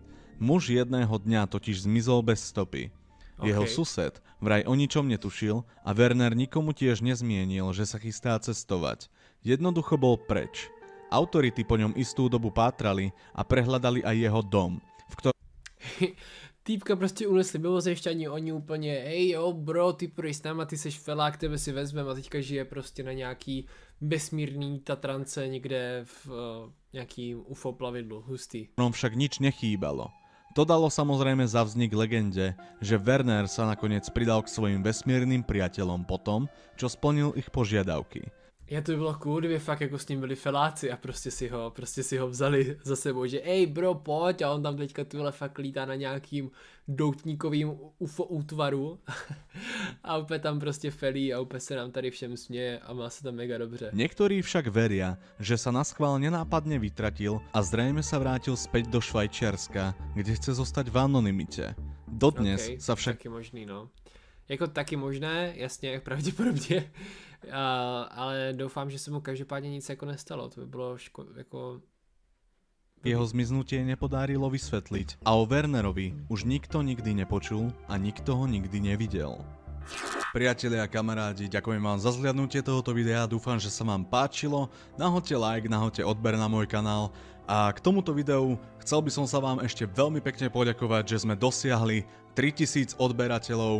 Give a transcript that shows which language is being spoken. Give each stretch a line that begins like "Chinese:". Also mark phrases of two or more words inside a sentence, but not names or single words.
Slovak: Muž jedného dňa totiž zmizol bez stopy. Jeho sused vraj o ničom netušil a Werner nikomu tiež nezmienil, že sa chystá cestovať. Jednoducho bol preč. Autority po ňom istú dobu pátrali a prehľadali aj jeho dom, v ktorom
Czech: Týpka prostě unesli mimozemšťani, oni úplně, hej jo bro, ty půjdeš s náma, ty seš felák, tebe si vezmem a teďka žije prostě na nějaký vesmírný Tatrance někde v nějaký UFO plavidlu, hustý.
Slovak: však nič nechýbalo. To dalo samozrejme za vznik legende, že Werner sa nakoniec pridal k svojim vesmírnym priateľom potom, čo splnil ich požiadavky.
Czech: Já to by bylo cool, kdyby fakt jako s ním byli feláci a prostě si ho vzali za sebou, že ej bro pojď a on tam teďka tuhle fakt lítá na nějakým doutníkovým UFO útvaru a úplně tam prostě felí a úplně se nám tady všem směje a má se tam mega dobře.
Slovak: Niektorí však veria, že sa naschvál nenápadne vytratil a zrejme sa vrátil späť do Švajčiarska, kde chce zostať v anonymite. Dodnes sa však
Czech: taky možný, no. Jako taky možné, jasně, pravděpodobně, ale doufám, že se mu každopádně nic jako nestalo, to by bylo jako...
Slovak: Jeho zmiznutie nepodárilo vysvetliť a o Wernerovi už nikto nikdy nepočul a nikto ho nikdy nevidel. Priatelia a kamarádi, ďakujem vám za zhliadnutie tohoto videa, dúfam, že sa vám páčilo, nahoďte like, nahoďte odber na môj kanál a k tomuto videu chcel by som sa vám ešte veľmi pekne poďakovať, že sme dosiahli 3000 odberateľov.